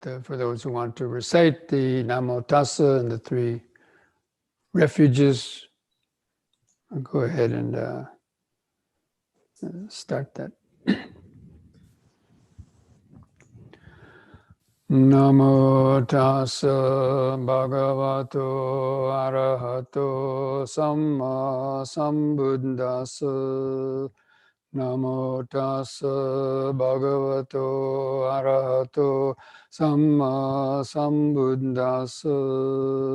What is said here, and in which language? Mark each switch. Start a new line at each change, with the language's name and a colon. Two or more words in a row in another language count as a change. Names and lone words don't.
English: for those who want to recite the Namo Tassa and the three refuges, I'll go ahead and start that.
Pali: Namo tassa bhagavato arahato samma sambuddhassa. Namo tassa bhagavato arahato samma sambuddhassa.